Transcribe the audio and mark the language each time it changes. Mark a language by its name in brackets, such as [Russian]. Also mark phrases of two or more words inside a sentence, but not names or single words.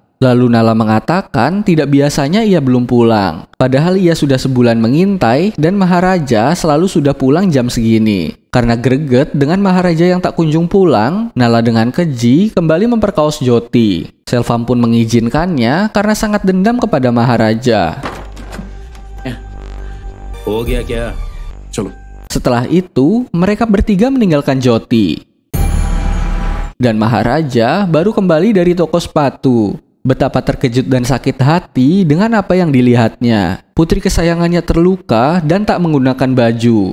[Indonesian] Lalu Nala mengatakan tidak biasanya ia belum pulang. Padahal ia sudah sebulan mengintai dan Maharaja selalu sudah pulang jam segini. Karena greget dengan Maharaja yang tak kunjung pulang, Nala dengan keji kembali memperkaos Jyoti. Selvam pun mengizinkannya karena sangat dendam kepada Maharaja. [Hindi] हो गया क्या? चलो [Indonesian] Setelah itu, mereka bertiga meninggalkan Jyoti. Dan Maharaja baru kembali dari toko sepatu. Betapa terkejut dan sakit hati dengan apa yang dilihatnya. Putri kesayangannya terluka dan tak menggunakan baju.